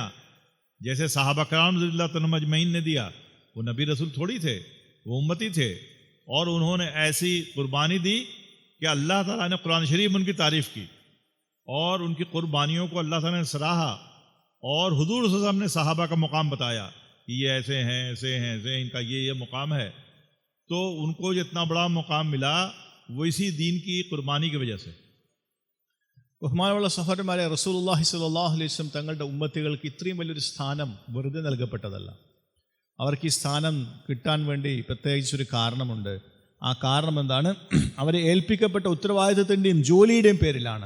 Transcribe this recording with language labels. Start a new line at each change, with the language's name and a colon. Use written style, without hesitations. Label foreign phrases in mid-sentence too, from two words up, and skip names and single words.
Urdu: جیسے صحابہ کرام رضی اللہ تعالیٰ مجمعین نے دیا، وہ نبی رسول تھوڑی تھے، وہ امتی تھے، اور انہوں نے ایسی قربانی دی کہ اللہ تعالیٰ نے قرآن شریف ان کی تعریف کی اور ان کی قربانیوں کو اللہ تعالیٰ نے سراہا، اور حضور
Arabic: صلی اللہ علیہ وسلم
Urdu: نے صحابہ کا مقام بتایا کہ یہ ایسے ہیں، ایسے ہیں، ایسے ہیں، ان کا یہ مقام ہے. تو ان کو جتنا بڑا مقام ملا وہ اسی دین کی قربانی کی وجہ سے.
Malayalam: ബഹുമാനമുള്ള സഹോദരന്മാരെ,
Arabic: رسول الله صلى الله عليه وسلم
Malayalam: തങ്ങളുടെ ഉമ്മത്തികൾക്ക് ഇത്രയും വലിയൊരു സ്ഥാനം വെറുതെ നൽകപ്പെട്ടതല്ല. അവർക്ക് ഈ സ്ഥാനം കിട്ടാൻ വേണ്ടി പ്രത്യേകിച്ചൊരു കാരണമുണ്ട്. ആ കാരണം എന്താണ്? അവരെ ഏൽപ്പിക്കപ്പെട്ട ഉത്തരവാദിത്തത്തിൻ്റെയും ജോലിയുടെയും പേരിലാണ്.